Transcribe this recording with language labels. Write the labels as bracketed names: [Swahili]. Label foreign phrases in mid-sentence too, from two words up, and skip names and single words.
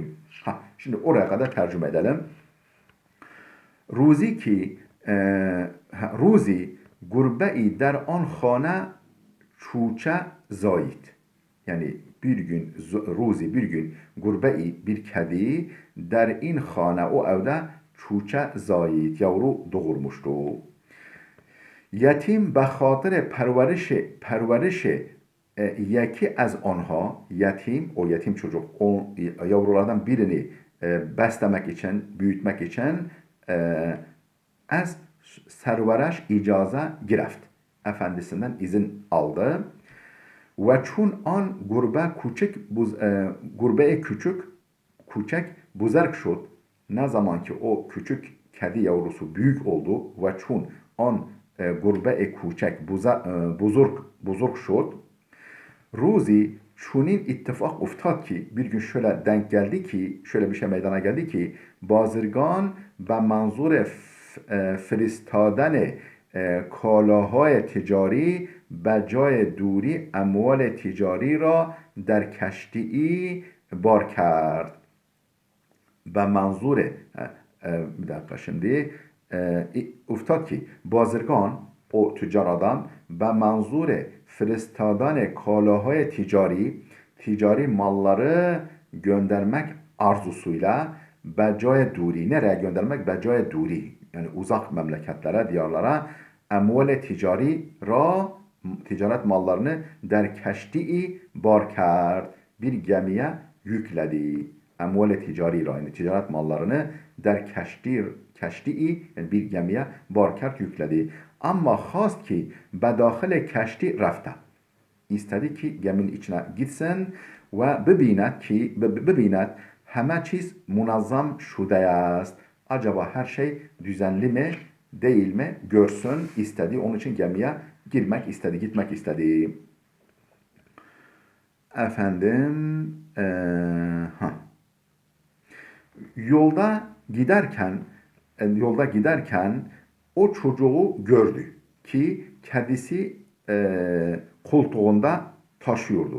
[Turkish] Şimdi oraya kadar tercüme edelim. [Persian] روزی گربه‌ای در آن خانه بچه زایید. [Turkish] Yani bir gün gurbe-i bir kedi [Persian] در این خانه [Turkish] o evde [Persian] بچه زایید [Turkish] yavru doğurmuştu. [Persian] Yetim به خاطر پرورش یکی از آنها [Turkish] o yetim çocuk o yavrulardan birini beslemek için büyütmek için [Persian] از سرورش اجازه گرفت. [Turkish] Efendisinden izin aldı. [Persian] Ve چون آن گربه کوچک بزرگ شد. [Turkish] Ne zaman ki o küçük kedi yavrusu büyük oldu ve [Persian] چون آن گربه کوچک بزرگ شد. روزی چنین اتفاق افتاد که [Turkish] bir gün şöyle denk geldi ki şöyle bir şey meydana geldi ki [Persian] bazırgan به منظور فرستادن کالاهای تجاری به جای دوری اموال تجاری را در کشتی بار کرد. به منظور [Turkish] bir dakika şimdi [Persian] افتاد ki بازرگان [Turkish] o tüccar adam [Persian] به منظور فرستادن کالاهای [Turkish] ticari malları göndermek arzusuyla [Persian] به جای دوری. [Turkish] Nereye göndermek? [Persian] به جای دوری. [Turkish] Yani uzak memleketlere, diyarlara emvale ticaret mallarını [Persian] در کشتی بار کرد. [Turkish] Bir gemiye yükledi. [Persian] اموال تجاری را [Turkish] yani ticaret mallarını [Persian] در کشتی [Turkish] yani bir gemiye [Persian] بار کرد [Turkish] yükledi. [Persian] Ama خواست که به داخل کشتی رفته. [Turkish] İstedi ki geminin içine gitsin ve [Persian] ببیند همه چیز منظم شده است. [Turkish] Acaba her şey düzenli mi, değil mi? Görsün istedi. Onun için gemiye girmek istedi, gitmek istedi. Efendim, yolda giderken o çocuğu gördü ki kedisi koltuğunda taşıyordu.